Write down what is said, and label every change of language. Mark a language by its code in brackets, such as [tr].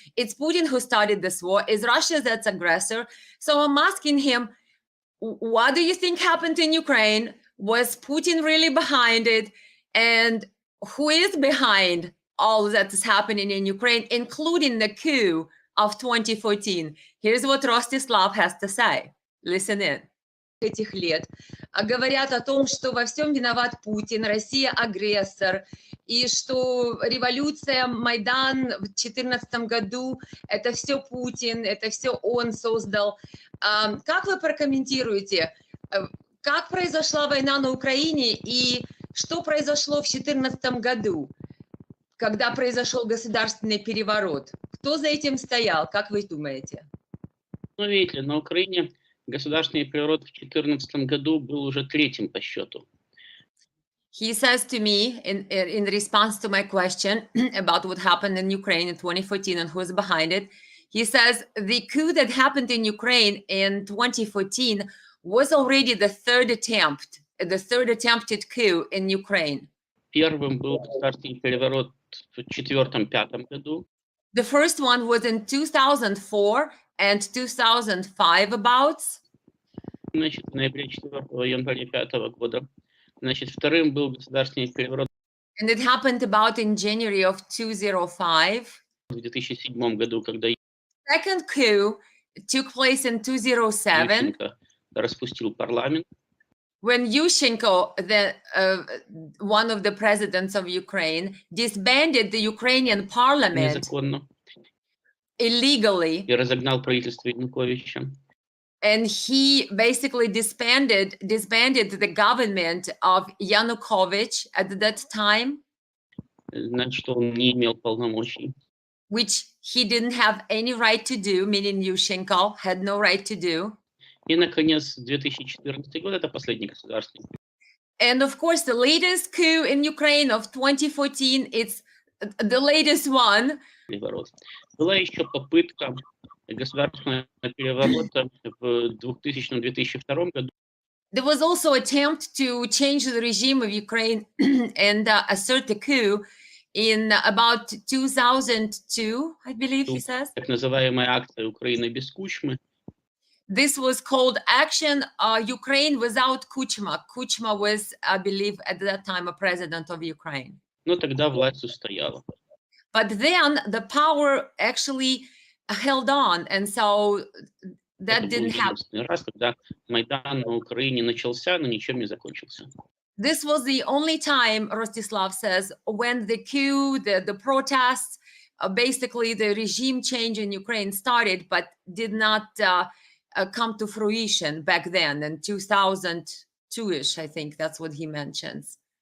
[en] It's Putin who started this war. It's Russia that's aggressor. So I'm asking him, what do you think happened in Ukraine? Was Putin really behind it? And who is behind all that is happening in Ukraine, including the coup of 2014? Here's what Rostislav has to say. Listen in. [ru] Этих лет говорят о том, что во всем виноват Путин, Россия агрессор, и что революция, Майдан в 2014 году, это все Путин, это все он создал. Как вы прокомментируете, как произошла война на Украине и что произошло в 2014 году, когда произошел государственный переворот? Кто за этим стоял, как вы думаете? Ну, видите, на Украине государственный переворот в 2014 году был уже третьим по счету. [en] He says to me, in response to my question about what happened in Ukraine in 2014 and who is behind it, he says the coup that happened in Ukraine in 2014 was already the third attempted coup in Ukraine. [ru] Первым был государственный переворот в 2004-2005 году. [en] The first one was in 2004 and 2005 about. [ru] Значит, в ноябре 4 января 2005 года. Значит, вторым был государственный переворот. [en] And it happened about in January of 2005. [ru] В 2007 году, когда [en] Second coup took place in 2007. [ru] Ющенко распустил парламент. [en] When Yushchenko, one of the presidents of Ukraine, disbanded the Ukrainian parliament [ru] Незаконно. [en] Illegally. [ru] И разогнал правительство Януковича. [en] And he basically disbanded the government of Yanukovych at that time. [ru] Значит, что он не имел полномочий. [en] Which he didn't have any right to do, meaning Yushchenko had no right to do. [ru] И, наконец, 2014 год – это последний государственный. [en] And of course, the latest coup in Ukraine of 2014, it's the latest one. [ru] Переворот. Была еще попытка государственного переворота в 2000-2002 году. [en] There was also an attempt to change the regime of Ukraine and assert the coup in about 2002, I believe he says. [ru] Так называемая акция «Украина без Кучмы». [en] This was called Action Ukraine Without Kuchma. Kuchma was, I believe, at that time a president of Ukraine. [ru] Но тогда власть устояла. [en] But then the power actually held on, and so that [ru] Это был [en] didn't happen. [ru] единственный раз, когда Майдан на Украине начался, но ничем не закончился. [en] This was the only time, Rostislav says, when the coup, the protests, basically the regime change in Ukraine started, but did not come to fruition back then in 2002-ish, I think that's what he mentions.